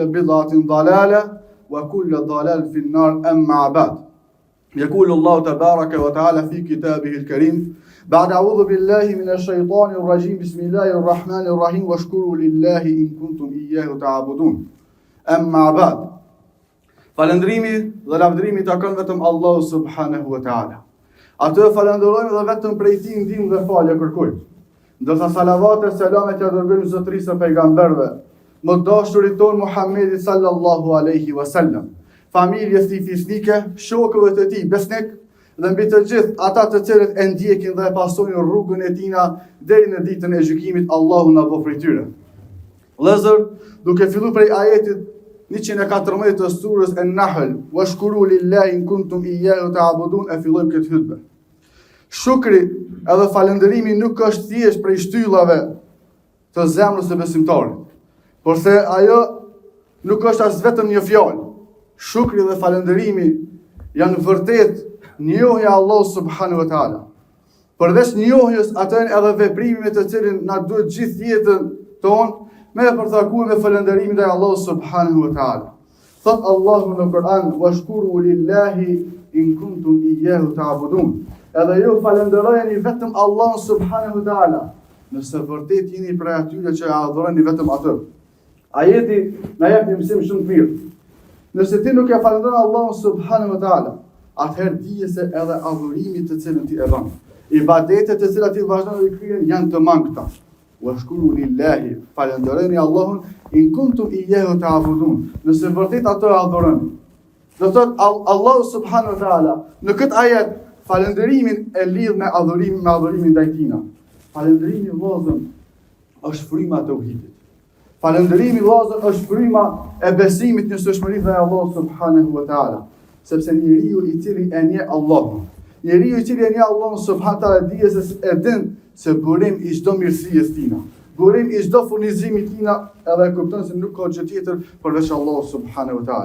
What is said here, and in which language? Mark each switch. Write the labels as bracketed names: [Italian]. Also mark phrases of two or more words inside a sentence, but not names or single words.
[Arabic] بدعة ضلالة وكل ضلال في النار أما بعد يقول الله تبارك وتعالى في كتابه الكريم بعد أعوذ بالله من الشيطان الرجيم بسم الله الرحمن الرحيم واشكروا لله إن كنتم إياه تعبدون أما بعد [Albanian] falëndrimi dhe lavdërimi takon vetëm [Arabic] Allahu سبحانه وتعالى. [Albanian] Atë falenderojmë dhe vetëm prej tij ndihmë dhe falje kërkojmë. Ndërsa salavat e selamet ja dërgojmë zotërisë së pejgamberëve, më dashurit ton Muhammedi [Arabic] صلى الله عليه وسلم, [Albanian] familjes tij fisnike, shokëve të tij besnik dhe mbi të gjithë ata të cilët e ndjekin dhe e pasojnë rrugën e tina deri në ditën e gjykimit, Allahu na bëf prej tyre. Vëllezër, duke filluar prej ajetit 114 të surës An-Nahl, [Arabic] واشكروا لله إن كنتم إياه تعبدون, [Albanian] e fillojmë këtë hutbë. Shukri edhe falënderimi nuk është thjesht prej shtyllave të zemrës së besimtarit, por se ajo nuk është as vetëm një fjalë. Shukri dhe falënderimi janë vërtet njohja Allah [Arabic] سبحانه وتعالى. [Albanian] Përveç njohjes, ato janë edhe veprimi me të cilin na duhet gjithë jetën tonë me përthakuar me falënderimin ndaj Allahut [Arabic] سبحانه وتعالى. [Albanian] Thot Allahu në Kur'an, [Arabic] واشكروا لله إن كنتم إياه تعبدون. [Albanian] Edhe ju falënderojeni vetëm Allahun [Arabic] سبحانه وتعالى, [Albanian] nëse vërtet jeni prej atyre që adhuroni vetëm atë. Ajeti na jep një mësim shumë të mirë. Nëse ti nuk e falënderon Allahun [Arabic] سبحانه وتعالى, [Albanian] atëherë dije se edhe adhurimi të cilën ti e bën, ibadetet të cilat ti vazhdon të kryen janë të mangëta. [Arabic] واشكروا لله, [Albanian] falënderoni Allahun [Arabic] إن كنتم إياه تعبدون, [Albanian] nëse vërtet atë adhuroni. Do thot Allahu [Arabic] سبحانه وتعالى [Albanian] në këtë ajet falënderimin e lidh me adhurimin ndaj tina. Falënderimi vëllazër është fryma e tauhidit. Falënderimi vëllazër është fryma e besimit në shtëshmërinë ndaj Allahut [Arabic] سبحانه وتعالى, [Albanian] sepse njeriu i cili e njeh Allahun, njeriu i cili e njeh Allahun [Arabic] سبحانه وتعالى [Albanian] dije se e din se burim i çdo mirësisë tina, burim i çdo furnizimi tina, edhe kupton se nuk ka gjë tjetër përveç Allahut [Arabic] سبحانه وتعالى.